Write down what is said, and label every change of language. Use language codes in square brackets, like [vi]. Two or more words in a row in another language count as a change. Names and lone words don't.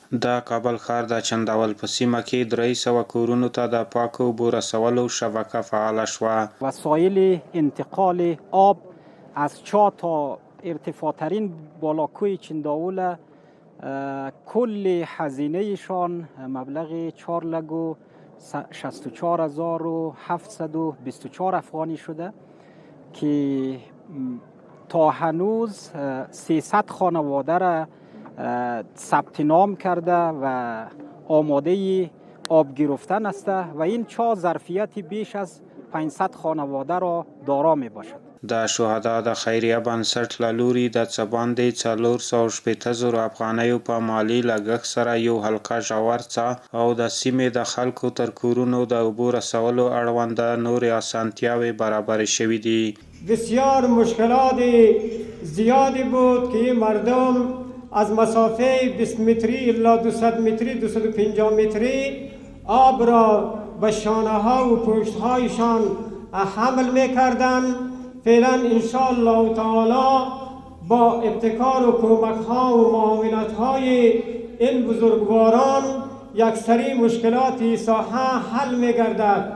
[ps] د کابل ښار د چنداول په سیمه کې 300 کورونو ته د پاکو اوبو رسولو شبکه فعاله شوه. [fa] وسایل انتقال آب از چا تا ارتفاع ترین بالاکوی چنداول کل هزینهشان مبلغ 4,64,724 افغانی شده که تا هنوز 300 خانواده را ثبت نام کرده و آماده آب گرفتن است و این چا ظرفیت بیش از 500 خانواده را دارا می باشد. [ps] د شهدا د خیریه بنسټ له لوري د څه باندې 480,000 افغانیو په مالي لګښت سره یو حلقه ژور څاه او د سیمې د خلکو تر کورونو د اوبو رسولو اړوند نورې اسانتیاوې برابرې شوې دي. بسیار مشکلات زیادی بود که مردم از مسافه 20 متری الا 200 متری 250 متری آب را به شانه ها و پشت هایشان حمل میکردند. فعلا انشاءالله تعالی با ابتکار و کمک ها و معاونت های این بزرگواران یکسری مشکلات ساحه حل میگردد.